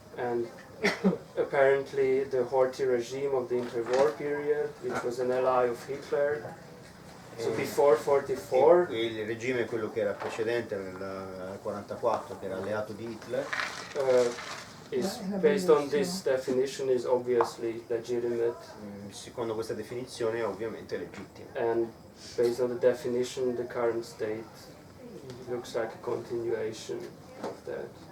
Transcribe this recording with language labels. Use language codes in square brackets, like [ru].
[en] And apparently the Horthy regime of the interwar period, which was an ally of Hitler, so before 44, [it] Il regime, quello che era precedente al 1944, che era alleato di Hitler, [en] is based on this definition is obviously legitimate, [it] secondo questa definizione è ovviamente legittimo. [en] and based on the definition the current state looks like a continuation of that.